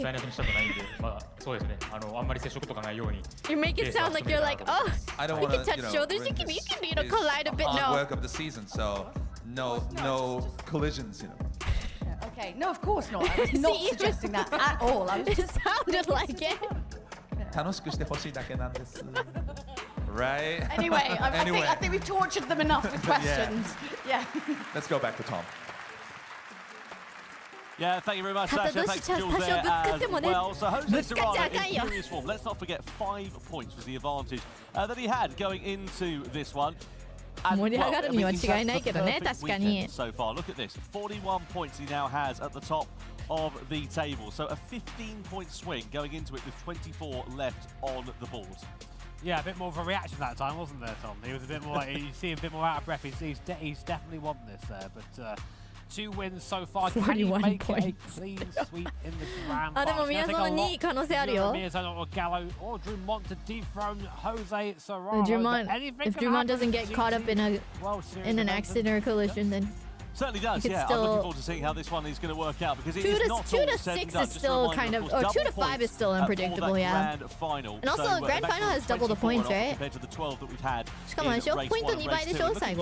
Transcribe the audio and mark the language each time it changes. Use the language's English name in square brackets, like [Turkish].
[Japanese] 台無しにしたくないんで、そうですね。あんまり接触とかないように。 [English] You make it sound like you're like, oh, we can touch shoulders. You can collide a bit. No. Work of the season, so no collisions, Okay, no, of course not. I was not suggesting that at all. I was just sounded like it. [Japanese] 楽しくしてほしいだけなんです。 [English] Right. Anyway, I think we've tortured them enough with questions. Yeah. Let's go back to Tom. Yeah, thank you very much, Sasha. Thanks to Jules there as well. So Jose Serrano in furious form. Let's not forget 5 points was the advantage that he had going into this one. [Japanese] 盛り上がるには違いないけどね、確かに。 [English] So far, look at this. 41 points he now has at the top of the table. So a 15-point swing going into it with 24 left on the board. Yeah, a bit more of a reaction that time, wasn't there, Tom? He was a bit more, you see him a bit more out of breath. He's definitely won this there, but 2 wins so far. Can he make it a clean sweep in the Grand Final? [Japanese] でも宮園2位可能性あるよ。 [English] Miyazono or Gallo or Drummond to dethrone Jose Serrano. If Drummond doesn't get caught up in an accident or collision, then certainly does. Yeah, I'm looking forward to seeing how this one is going to work out because it is not 2 to 6 is still kind of, or 2 to 5 is still unpredictable. Yeah. And also, Grand Final has double the points, right? [Japanese] しかもあれでしょ、ポイント2倍でしょ、最後。